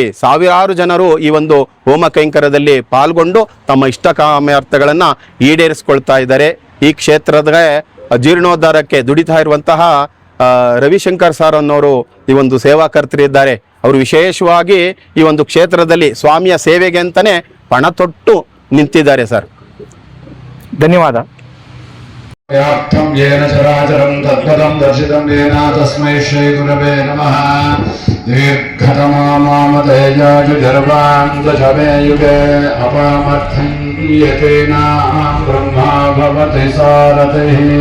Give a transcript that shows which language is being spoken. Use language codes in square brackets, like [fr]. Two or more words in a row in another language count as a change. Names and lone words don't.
[kn] ಸಾವಿರಾರು ಜನರು ಈ ಒಂದು ಹೋಮ ಕೈಂಕರ್ಯದಲ್ಲಿ ಪಾಲ್ಗೊಂಡು ತಮ್ಮ ಇಷ್ಟಕಾಮ್ಯಾರ್ಥಗಳನ್ನ ಈಡೇರಿಸ್ಕೊಳ್ತಾ ಇದ್ದಾರೆ. ಈ ಕ್ಷೇತ್ರದ ಜೀರ್ಣೋದ್ಧಾರಕ್ಕೆ ದುಡಿತಾ ಇರುವಂತಹ ರವಿಶಂಕರ್ ಸರ್ ಅನ್ನೋರು ಈ ಒಂದು ಸೇವಾಕರ್ತರಿದ್ದಾರೆ. ಅವರು ವಿಶೇಷವಾಗಿ ಈ ಒಂದು ಕ್ಷೇತ್ರದಲ್ಲಿ ಸ್ವಾಮಿಯ ಸೇವೆಗೆ ಅಂತಾನೆ ಪಣ ತೊಟ್ಟು ನಿಂತಿದ್ದಾರೆ ಸರ್. ಧನ್ಯವಾದ. [sa] व्याप्तं येन चराचरं तद्पदं दर्शितं येन तस्मै श्रीगुरवे नमः। दीर्घतमामामतेजाजुर्वान्दशमे युगे अपामर्थं यतेनां ब्रह्मा भवति सारथिः।